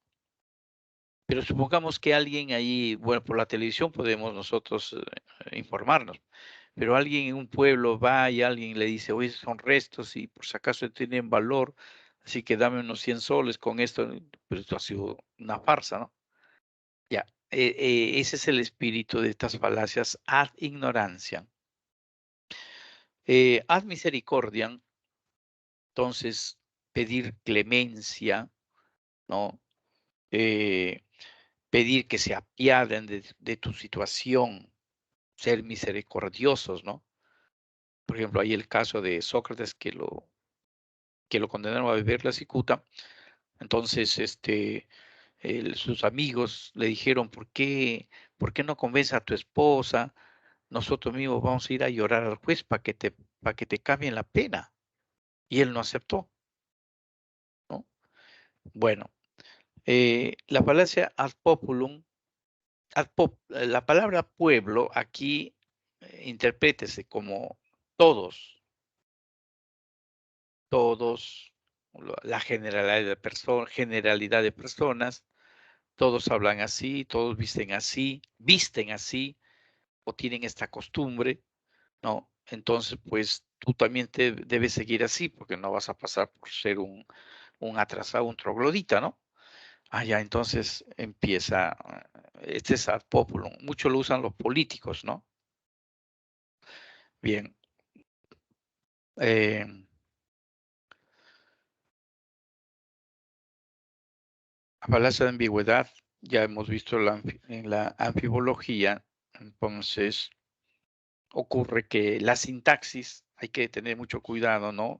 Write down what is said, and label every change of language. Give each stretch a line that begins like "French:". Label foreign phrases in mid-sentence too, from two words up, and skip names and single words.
Spanish: Pero supongamos que alguien ahí, bueno, por la televisión podemos nosotros informarnos, pero alguien en un pueblo va y alguien le dice, oye, son restos y por si acaso tienen valor, así que dame unos 100 soles con esto, pero esto ha sido una farsa, ¿no? Ya, ese es el espíritu de estas falacias
Latin: ad ignorancia. Ad misericordiam,
Spanish: entonces pedir clemencia, ¿no? Eh, pedir que se apiaden de tu situación, ser misericordiosos, ¿no? Por ejemplo, hay el caso de Sócrates que lo condenaron a beber la cicuta. Entonces, sus amigos le dijeron, por qué no convences a tu esposa? Nosotros mismos vamos a ir a llorar al juez para que te cambien la pena. Y él no aceptó, ¿no? Bueno, la falacia
Latin: ad populum,
Spanish: la palabra pueblo aquí interprétese como todos, todos, la generalidad de personas, todos hablan así, todos visten así o tienen esta costumbre, ¿no? Entonces, pues tú también te debes seguir así porque no vas a pasar por ser un atrasado, un troglodita, ¿no? Ah, ya, entonces empieza, este es
Latin: ad populum,
Spanish: mucho lo usan los políticos, ¿no? Bien, eh, la falacia de ambigüedad, ya hemos visto en la anfibología, entonces ocurre que la sintaxis, hay que tener mucho cuidado, ¿no?